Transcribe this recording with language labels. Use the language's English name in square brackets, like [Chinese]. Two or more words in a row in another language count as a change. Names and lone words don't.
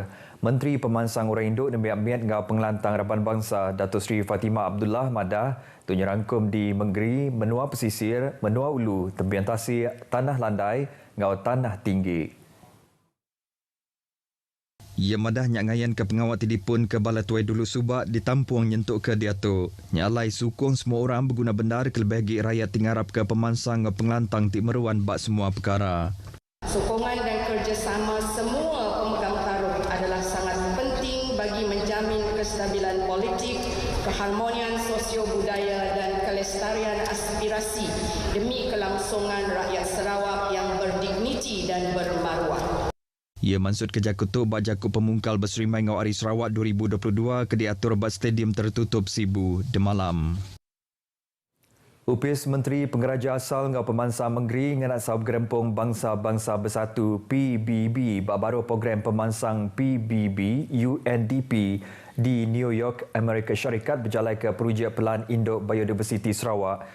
[Iban] Menteri Pemansang Orang Induk dan Miat ngau pengelantang Raban Bangsa Datuk Seri Fatimah Abdullah Madah tu nyerangkum di Menggeri, Menua Pesisir, Menua Ulu, Tembian Tasik, Tanah Landai ngau Tanah Tinggi. Ia madah nyak ngayan ke pengawat telefon ke Balai Tuai Dulu Subak ditampuang nyentuk ke dia tu. Nyalai sukung semua orang berguna benar ke lebih rakyat tinggarap ke pemansang pengelantang tik meruan bak semua perkara. [Malay] Sokongan dan kerjasama semua pemegang taruh adalah sangat penting bagi menjamin kestabilan politik, keharmonian sosio-budaya dan kelestarian aspirasi demi kelangsungan rakyat Sarawak yang berdigniti dan bermaruah. [Iban] Ia maksud Kejakut tu bak Jakut Pemungkal Berserimai Ngau Hari Sarawak 2022 ke diatur bak stadium tertutup Sibu demalam. Upis Menteri Pengeraja Asal Ngau Pemansang Menggeri nganak sahab gerempung Bangsa-Bangsa Bersatu PBB bak baru program pemansang PBB UNDP di New York, Amerika Syarikat berjalan ke Projek Pelan Induk Biodiversiti Sarawak.